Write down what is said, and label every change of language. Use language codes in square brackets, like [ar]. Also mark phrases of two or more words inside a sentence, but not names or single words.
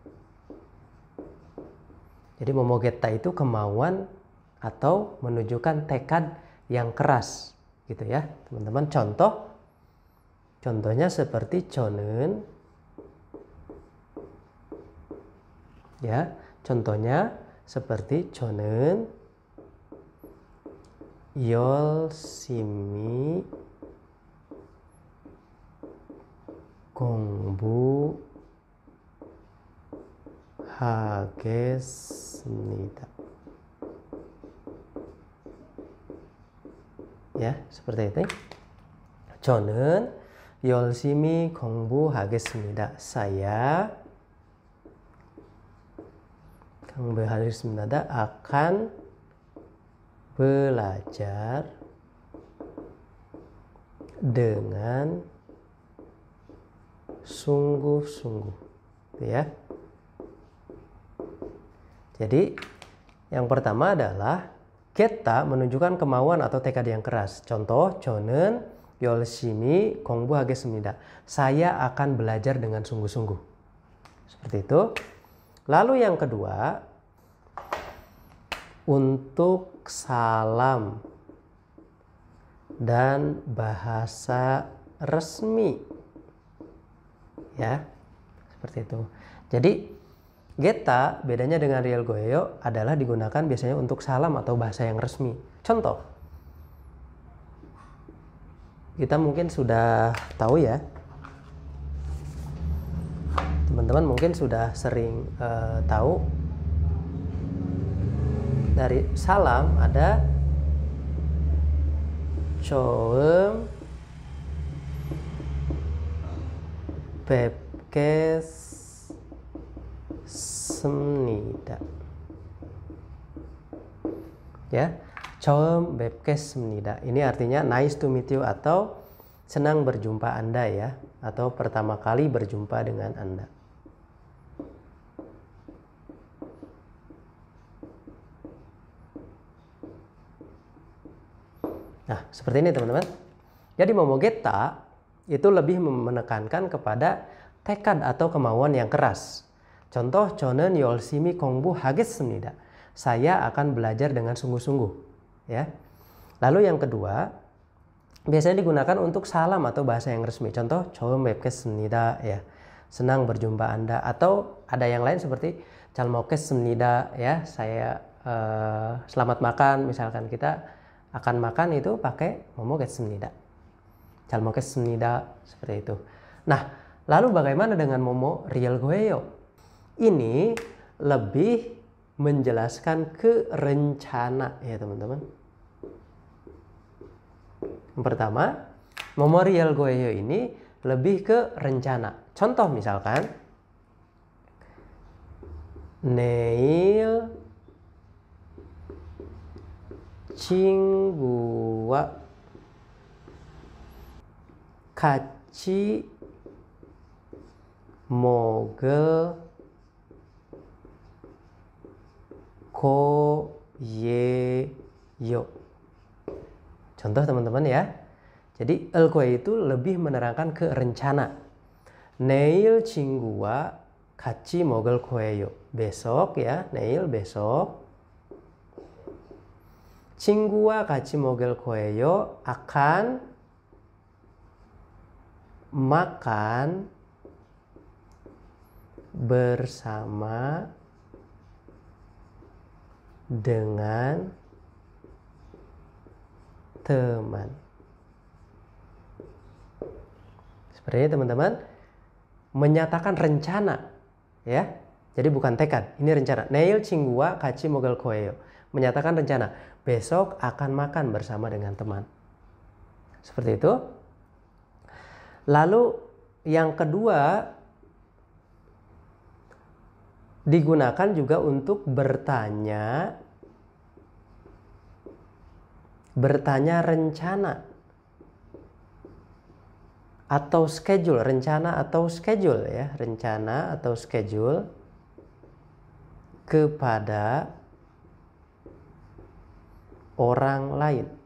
[id] Jadi momogeta itu kemauan atau menunjukkan tekad yang keras gitu ya teman-teman. Contohnya seperti 저는 ya, contohnya seperti [ko] 저는 열심히 공부하겠습니다. [id] Ya, seperti itu. 저는 열심히 공부하겠습니다. [ko] Saya 공부하겠습니다. [id] akan belajar dengan sungguh-sungguh, ya. Jadi yang pertama adalah 겠다 menunjukkan kemauan atau tekad yang keras. Contoh, [ko] 저는 열심히 공부하겠습니다. [id] Saya akan belajar dengan sungguh-sungguh. Seperti itu. Lalu yang kedua, untuk salam dan bahasa resmi. Ya, seperti itu. Jadi 겠다 bedanya dengan [ko] ㄹ 거예요 [id] adalah digunakan biasanya untuk salam atau bahasa yang resmi. Contoh, kita mungkin sudah tahu ya, teman-teman mungkin sudah sering tahu dari salam ada [ko] 처음 뵙겠습니다. Ya, 처음 뵙겠습니다. [id] Ini artinya [en] nice to meet you [id] atau senang berjumpa Anda ya, atau pertama kali berjumpa dengan Anda. Nah, seperti ini teman-teman. Jadi momogeta itu lebih menekankan kepada tekad atau kemauan yang keras. Contoh, [ko] 저는 열심히 공부하겠습니다. [id] Saya akan belajar dengan sungguh-sungguh. Ya. Lalu yang kedua, biasanya digunakan untuk salam atau bahasa yang resmi. Contoh, [ko] 처음 뵙겠습니다. [id] Ya. Senang berjumpa Anda. Atau ada yang lain seperti [ko] 잘 먹겠습니다. [id] Ya. Saya selamat makan. Misalkan kita akan makan itu pakai 먹겠습니다. [ko] 잘 먹겠습니다. [id] Seperti itu. Nah, lalu bagaimana dengan [ko] 뭐뭐 ㄹ 거예요? [id] Ini lebih menjelaskan ke rencana ya teman-teman. Yang pertama, [ko] 뭐뭐 ㄹ 거예요 [id] ini lebih ke rencana. Contoh misalkan, [ko] 내일 친구와 같이 먹을 거예요. [id] Contoh teman-teman ya. Jadi el-goye itu lebih menerangkan ke rencana. [ko] 내일 친구와 같이 먹을 거예요. [id] Besok ya, 내일 besok. [ko] 친구와 같이 먹을 거예요. [id] akan makan bersama dengan teman. Seperti ini teman-teman, menyatakan rencana ya. Jadi bukan tekad, ini rencana. [ko] 내일 친구와 같이 먹을 거예요. [id] Menyatakan rencana, besok akan makan bersama dengan teman. Seperti itu. Lalu yang kedua, digunakan juga untuk bertanya rencana atau schedule, rencana atau schedule ya, rencana atau schedule kepada orang lain.